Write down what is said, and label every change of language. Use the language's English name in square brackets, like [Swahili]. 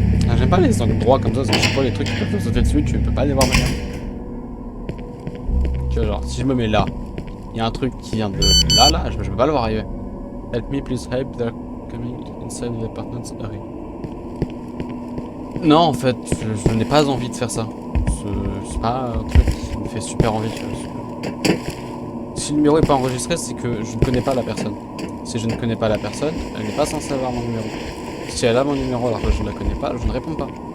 [French] Ah, j'aime pas les angles droits comme ça, parce que je sais pas les trucs qui peuvent te sauter dessus, tu peux pas les voir venir. Tu vois, genre, si je me mets là, il y a un truc qui vient de là, je peux pas le voir arriver. [English] Help me, please help, they're coming inside the apartment, hurry. [French] Non, en fait, je n'ai pas envie de faire ça. C'est pas un truc qui me fait super envie. Si le numéro est pas enregistré, c'est que je ne connais pas la personne. Si je ne connais pas la personne, elle n'est pas censée avoir mon numéro. Si elle a mon numéro alors que je ne la connais pas, je ne réponds pas.